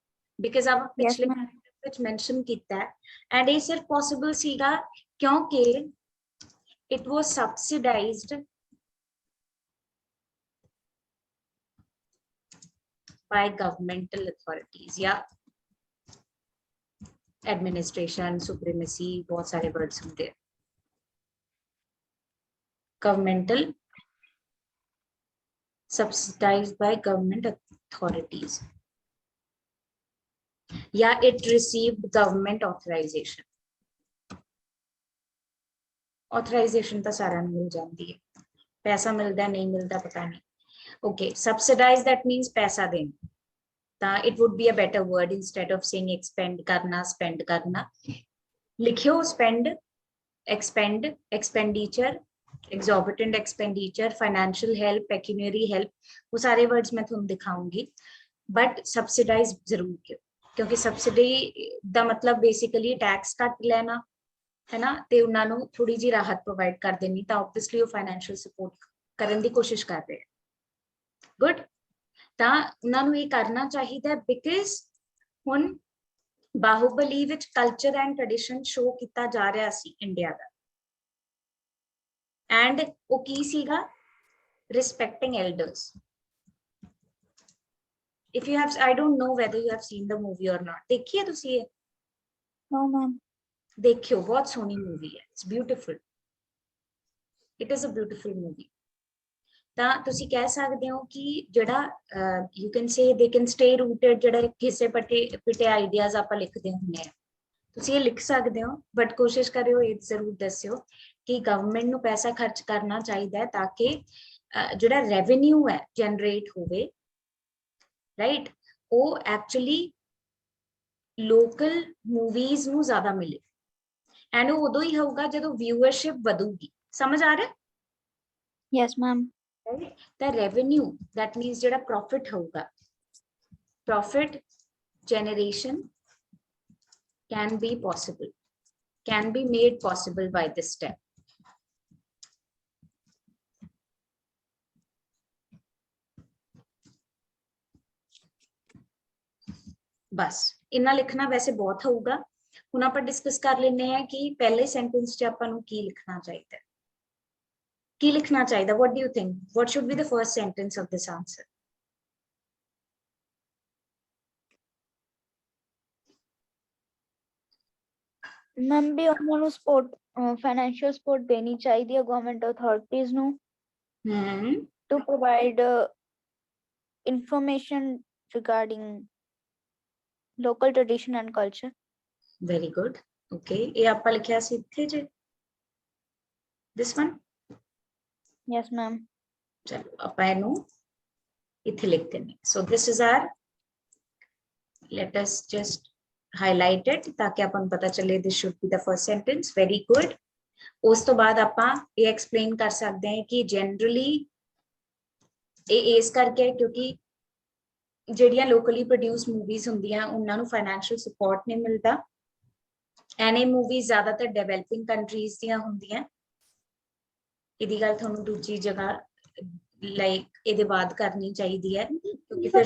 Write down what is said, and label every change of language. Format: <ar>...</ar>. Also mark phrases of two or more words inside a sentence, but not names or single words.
<hi>बिकॉज आप पिछले विच मेंशन किया है एंड ये सिर्फ पॉसिबल सीगा क्योंकि</hi> <en>it was subsidized by governmental authorities</en> <hi>या एडमिनिस्ट्रेशन, सुप्रीमेसी, बहुत सारे वर्ड्स होते हैं।</hi> <en>गवर्नमेंटल, subsidized by government authorities, या it received government authorization।</en> <hi>authorization तो सारा मिल जाती है, पैसा मिलता नहीं मिलता पता नहीं।</hi> <en>okay, subsidize that means</en> <hi>पैसा देना,</hi> <en>ता it would be a better word instead of saying expend करना, spend करना। लिखियो spend, expend, expenditure, exorbitant expenditure, financial help, pecuniary help,</en> <hi>वो सारे वर्ड्स मैं तुम दिखाऊंगी।</hi> <en>but subsidize</en> <pa>ਜ਼ਰੂਰ ਕਿਉਂ, ਕਿਉਂਕਿ ਸਬਸਿਡੀ ਦਾ ਮਤਲਬ</pa> <en>basically tax cut</en> <pa>ਲੈਣਾ ਹੈ ਨਾ, ਤੇ ਉਹਨਾਂ ਨੂੰ ਥੋੜ੍ਹੀ ਜਿਹੀ ਰਾਹਤ ਪ੍ਰੋਵਾਈਡ ਕਰ ਦੇਣੀ, ਤਾਂ ਔਬਵੀਅਸਲੀ ਉਹ</pa> <en>financial support</en> <pa>ਕਰਨ ਦੀ ਕੋਸ਼ਿਸ਼ ਕਰ ਰਹੇ ਹਨ।</pa> <en>गुड,</en> <pa>ਤਾਂ ਉਹਨਾਂ ਨੂੰ ਇਹ ਕਰਨਾ ਚਾਹੀਦਾ ਬਿਕਾਜ਼ ਹੁਣ ਬਾਹੂਬਲੀ ਵਿੱਚ</pa> <en>culture and tradition show</en> <pa>ਕੀਤਾ ਜਾ ਰਿਹਾ ਸੀ ਇੰਡੀਆ ਦਾ ਐਂਡ ਉਹ ਕੀ ਸੀਗਾ</pa> <en>respecting elders. If you have, I don't know whether you have seen the movie or not.</en> <pa>ਦੇਖਿਆ ਤੁਸੀਂ ਇਹ?</pa> <en>No ma'am.</en> <pa>ਦੇਖਿਓ ਬਹੁਤ ਸੋਹਣੀ movie ਹੈ.</pa> <en>It's beautiful. It is a beautiful movie.</en> <pa>ਤਾਂ ਤੁਸੀਂ ਕਹਿ ਸਕਦੇ ਹੋ ਕਿ ਜਿਹੜਾ</pa> <en>you can say they can stay rooted</en> <pa>ਜਿਹੜਾ ਕਿਸੇ ਪਿੱਟੇ ਆਈਡੀਆਜ਼ ਆਪਾਂ ਲਿਖਦੇ ਹੁੰਦੇ ਆ ਤੁਸੀਂ ਇਹ ਲਿਖ ਸਕਦੇ ਹੋ ਬਟ ਕੋਸ਼ਿਸ਼ ਕਰਿਓ ਇਹ ਜ਼ਰੂਰ ਦੱਸਿਓ ਕਿ ਗਵਰਨਮੈਂਟ ਨੂੰ ਪੈਸਾ ਖਰਚ ਕਰਨਾ ਚਾਹੀਦਾ ਹੈ ਤਾਂ ਕਿ ਜਿਹੜਾ ਰੈਵਨਿਊ ਹੈ ਜਨਰੇਟ ਹੋਵੇ ਰਾਈਟ ਉਹ</pa> <en>actually local movies</en> <pa>ਨੂੰ ਜ਼ਿਆਦਾ ਮਿਲੇ ਐਂਡ ਉਹ ਉਦੋਂ ਹੀ ਹੋਊਗਾ ਜਦੋਂ ਵਿਊਅਰਸ਼ਿਪ ਵਧੂਗੀ ਸਮਝ ਆ ਰਿਹਾ</pa> <en>Yes ma'am. the revenue that means</en> <hi>ज़्यादा प्रॉफिट होगा</hi> <en>profit generation can be possible can be made possible by this step</en> <pa>ਬਸ ਇੰਨਾ ਲਿਖਣਾ ਵੈਸੇ ਬਹੁਤ ਹੋਗਾ ਹੁਣ ਆਪਾਂ ਡਿਸਕਸ ਕਰ ਲੈਣੇ ਹਾਂ ਕਿ ਪਹਿਲੇ ਸੈਂਟੈਂਸ 'ਚ ਆਪਾਂ ਨੂੰ ਕੀ ਲਿਖਣਾ ਚਾਹੀਦਾ ਕੀ ਲਿਖਣਾ ਚਾਹੀਦਾ</pa> <en>what do you think what should be the first sentence of this answer</en> <pa>ਮੈਮ ਵੀ ਉਹਨਾਂ ਨੂੰ</pa> <en>support financial support</en> <pa>ਦੇਣੀ ਚਾਹੀਦੀ ਹੈ</pa> <en>government authorities</en> <pa>ਨੂੰ</pa> <en>to provide information regarding local tradition and culture. very good okay</en> <pa>ਇਹ ਆਪਾਂ ਲਿਖਿਆ ਸੀ ਇੱਥੇ ਜੇ</pa> <en>this one Yes ma'am.</en> <pa>ਚਲੋ ਆਪਾਂ ਇਹਨੂੰ ਇੱਥੇ ਲਿਖ ਦਿੰਦੇ</pa> <en>so this is our let us just highlight it</en> <pa>ਤਾਂ ਕਿ ਆਪਾਂ ਨੂੰ ਪਤਾ ਚੱਲੇ</pa> <en>this should be the first sentence very good</en> <pa>ਉਸ ਤੋਂ ਬਾਅਦ ਆਪਾਂ ਇਹ ਐਕਸਪਲੇਨ ਕਰ ਸਕਦੇ ਹਾਂ ਕਿ ਜਨਰਲੀ ਇਹ ਇਸ ਕਰਕੇ ਕਿਉਂਕਿ ਜਿਹੜੀਆਂ</pa> <en>locally produce movies</en> <pa>ਹੁੰਦੀਆਂ ਉਹਨਾਂ ਨੂੰ</pa> <en>financial support</en> <pa>ਨਹੀਂ ਮਿਲਦਾ ਐਨੇ ਮੂਵੀਜ਼ ਜ਼ਿਆਦਾਤਰ</pa> <en>developing countries</en> <pa>ਦੀਆਂ ਹੁੰਦੀਆਂ ਇਹਦੀ ਗੱਲ ਤੁਹਾਨੂੰ ਦੂਜੀ ਜਗ੍ਹਾ ਲਾਈਕ ਇਹਦੇ ਬਾਅਦ ਕਰਨੀ ਚਾਹੀਦੀ ਹੈ ਕਿਉਂਕਿ ਫਿਰ</pa>